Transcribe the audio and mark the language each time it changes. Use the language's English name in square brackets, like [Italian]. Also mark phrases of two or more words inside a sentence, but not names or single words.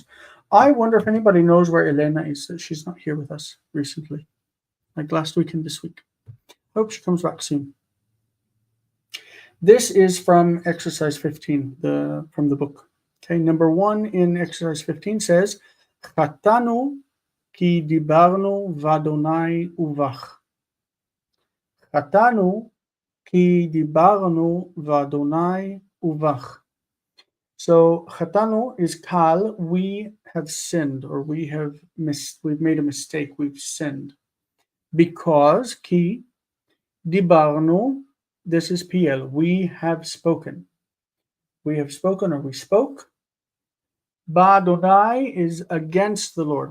[English] I wonder if anybody knows where Elena is. She's not here with us recently, like last week and this week. Hope she comes back soon. This is from exercise 15, from the book. Okay, number 1 in exercise 15 says, [Hebrew] חטאנו כי דברנו באדוני ובך. חטאנו כי דברנו באדוני ובך. [English] So chatanu is kal, we have sinned, or we've made a mistake, we've sinned. Because [Hebrew] כי דברנו, [English] this is Piel, we have spoken. We have spoken, or we spoke. Ba'Adonai is against the Lord.